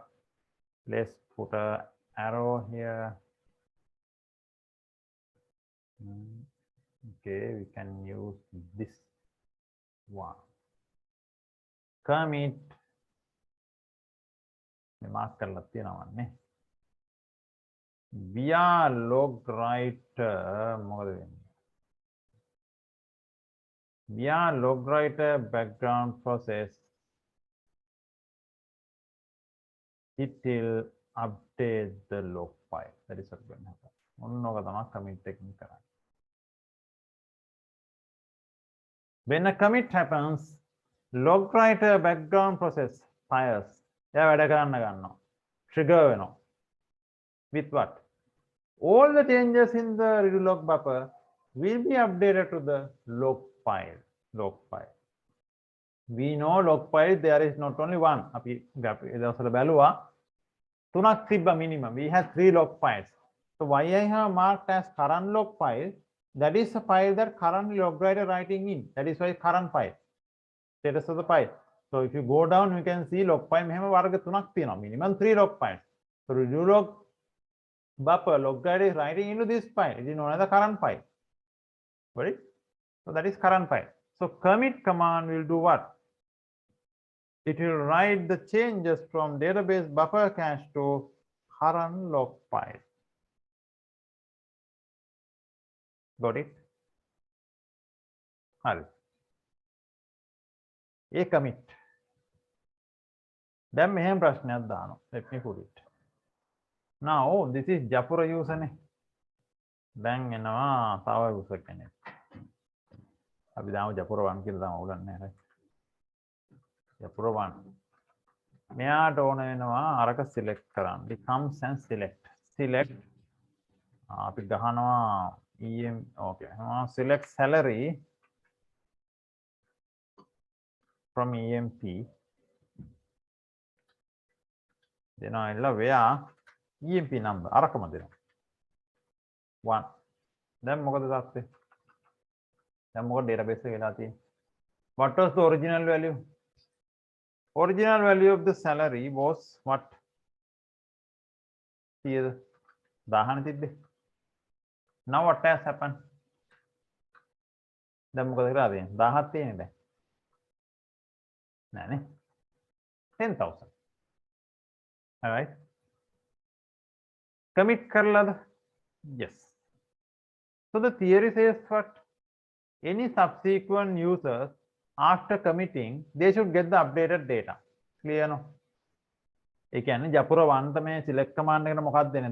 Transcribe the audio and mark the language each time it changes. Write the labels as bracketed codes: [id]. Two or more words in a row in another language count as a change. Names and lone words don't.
[en] Let's put a arrow here. Okay, we can use this one. [si] Commit. Mark කරලා තියෙනවන්නේ. [en] via log writer [si] මොකද වෙන්නේ? [en] via log writer background process, it will update the log file. That is what's going to happen. [si] ඔන්නෝක තමයි commit එකකින් කරන්නේ. [en] When a commit happens, log writer background process fires. [si] එයා වැඩ කරන්න ගන්නවා. Trigger වෙනවා. [en] With what? All the changes in the redo log buffer will be updated to the log file. Log file. We know log file there is not only one. [si] අපි දවසට බැලුවා තුනක් තිබ්බ minimum. [en] We have 3 log files. So why I have marked as current log file? That is a file that currently log writer writing in. That is why current file. Status of the file. So if you go down, you can see log file [si] මෙහෙම වර්ග තුනක් තියෙනවා. [en] Minimum 3 log files. So redo log buffer log writer is writing into this file. It is known as the current file. Right? So that is current file. So commit command will do what? It will write the changes from database buffer cache to current log file. Got it? [si] හරි. A commit. දැන් මෙහෙම ප්‍රශ්නයක් දානවා. [en] Let me put it. Now this is Japura user නේ. [si] දැන් එනවා තව user කෙනෙක්. අපි දාමු Japura 1 කියලා දාමු ඕගන්නේ නැහැ. Japura 1. මෙයාට ඕන වෙනවා අරක select කරන්න. [en] It comes and select. Select [si] අපි ගහනවා [en] okay. Select salary from EMP. Then I love where EMP number. [si] අරකම දෙනවා. 1. දැන් මොකද දාත්තේ? දැන් මොකද database එක වෙලා තියෙන්නේ? [en] What was the original value? Original value of the salary was what? [si] Here. 10 තිබ්බේ. [en] Now what has happened? [si] දැන් මොකද කරලා තියෙන්නේ? 1000ක් තියෙන්නේ දැන්. නෑනේ. 10,000. [en] All right. Commit කරලාද? Yes. So the theory says what? Any subsequent users after committing, they should get the updated data. Clear no? [si] ඒ කියන්නේ Japura 1 තමයි [en] select command [si] එකට මොකක්ද දෙන්නේ?